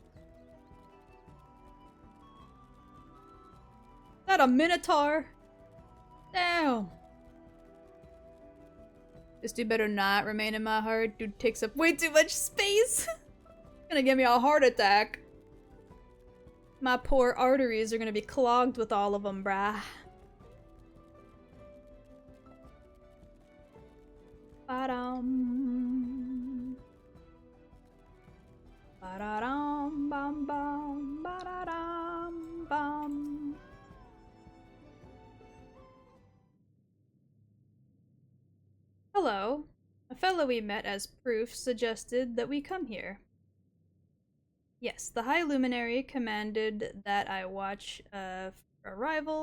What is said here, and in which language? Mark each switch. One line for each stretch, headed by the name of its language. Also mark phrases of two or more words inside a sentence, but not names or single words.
English: Is that a minotaur? Damn! This dude better not remain in my heart. Dude takes up way too much space. Gonna give me a heart attack. My poor arteries are gonna be clogged with all of them, brah. Ba-dum. Ba-da-dum, bum bum, ba-da-dum, bum. Hello. A fellow we met as proof suggested that we come here. Yes, the High Luminary commanded that I watch for arrival.